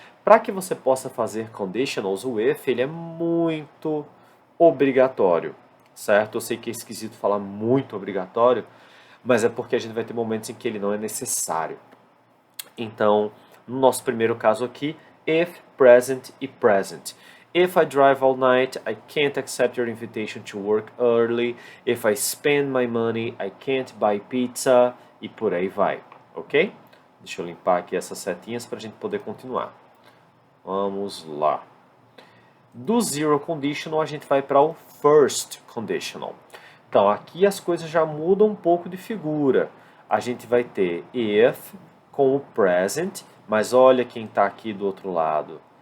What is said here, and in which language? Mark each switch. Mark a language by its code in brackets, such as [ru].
[pt] Para que você possa fazer conditionals, o if, ele é muito obrigatório, certo? Eu sei que é esquisito falar muito obrigatório, mas é porque a gente vai ter momentos em que ele não é necessário. Então, no nosso primeiro caso aqui, if, present e present. [en] If I drive all night, I can't accept your invitation to work early. If I spend my money, I can't buy pizza. [pt] E por aí vai, ok? Deixa eu limpar aqui essas setinhas para a gente poder continuar. Vamos lá. Do zero conditional, a gente vai para o first conditional. Então, aqui as coisas já mudam um pouco de figura. A gente vai ter if com o present, mas olha quem está aqui do outro lado.